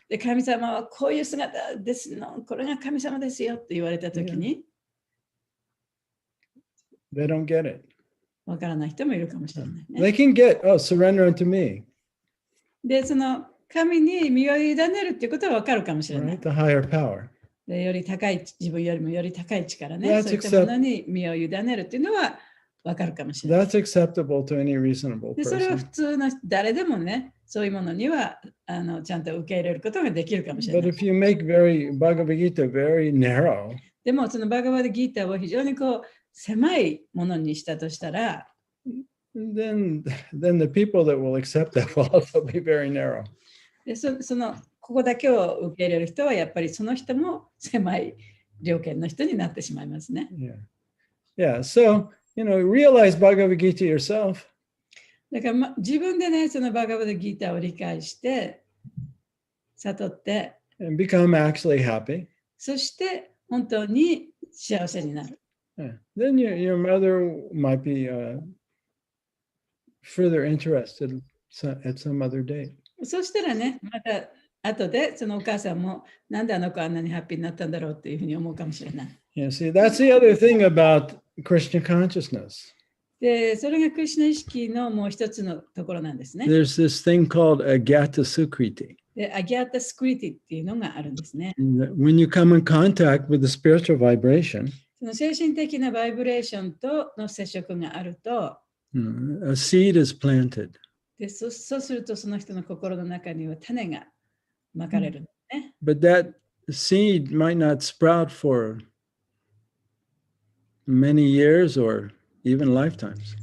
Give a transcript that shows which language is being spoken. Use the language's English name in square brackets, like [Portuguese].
[Japanese] で神様はこういう姿ですの、これが神様ですよって言われたときに、 [English] They don't get it. [Japanese] わからない人もいるかもしれない、ね。 [English] They can get, surrender unto me. [Japanese] で、その神に身を委ねるっていうことはわかるかもしれない。 [English] Right? The higher power. [Japanese] でより高い、自分よりもより高い力ね、そういったものに身を委ねるっていうのはわかるかもしれない。 [English] That's acceptable to any reasonable [Japanese] でそれは [English] person. [Japanese] 普通の誰でもね、そういうものにはちゃんと受け入れることができるかもしれな [English] But if you make Bhagavad Gita very narrow, [Japanese] でもそのバガバッドギーターを非常にこう狭いものにしたとしたら、 [English] then the people that will accept that will also be very narrow. [Japanese] でそのここだけを受け入れる人はやっぱりその人も狭い条件の人になってしまいますね。 [English] Yeah. So, realize Bhagavad Gita yourself. [Japanese] だから、自分でね、そのバガバッドギーターを理解して、悟って、 [English] And become actually happy. [Japanese] そして本当に幸せになる。 [English] Yeah. Then your mother might be further interested at some other date. [Japanese] そしたらね、また後でそのお母さんもなんであの子あんなにハッピーになったんだろうっていうふうに思うかもしれない。 [English] Yeah, see, that's the other thing about Krishna consciousness. [Japanese] で、それがクリシュナ意識のもう一つのところなんですね。 [English] There's this thing called Agyata Sukriti. [Japanese] で、アギャータスクリティっていうのがあるんですね。 [English] When you come in contact with the spiritual vibration, [Japanese] その精神的なバイブレーションとの接触があると、 [English] a seed is planted. [Japanese] でそうするとその人の心の中には種がまかれる、ね。 [English] But that seed might not sprout for many years or even lifetimes.